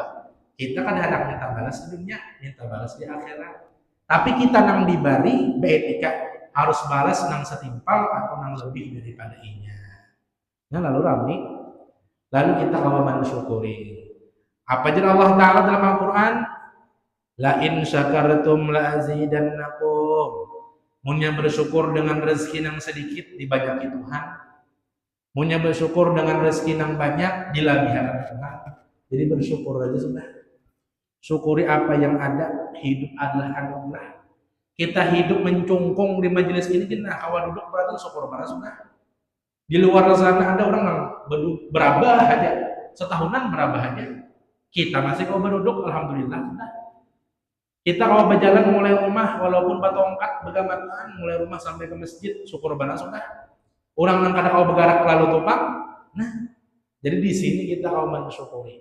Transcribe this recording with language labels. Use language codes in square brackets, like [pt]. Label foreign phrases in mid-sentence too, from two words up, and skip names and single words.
[bjn] Kita kan hendak minta balas di dunia, minta balas di akhirat. Tapi kita nang diberi beetika harus balas nang setimpal atau nang lebih daripada inya. Nah lalu Rami, lalu kita kawa mensyukuri. Apa aja Allah Ta'ala dalam Al-Quran? [ar] La in syakartum la azidannakum. [bjn] Munya bersyukur dengan rezeki yang sedikit dibanyaki Tuhan. Munya bersyukur dengan rezeki yang banyak dilabihakan Tuhan. Jadi bersyukur aja sudah. [id] Syukuri apa yang ada. Hidup adalah anugerah. [bjn] Kita hidup mencungkung di majelis ini kita awal duduk berarti syukur banget sudah. Di luar sana ada orang yang berabah aja. Setahunan berabah aja. Kita masih kau berduduk alhamdulillah sudah. Kita kalau berjalan mulai rumah walaupun batongkat begamatan mulai rumah sampai ke masjid syukur banget sudah. Orang yang kadang kau bergerak lalu tumpang. Nah, jadi di sini kita kau mensyukuri.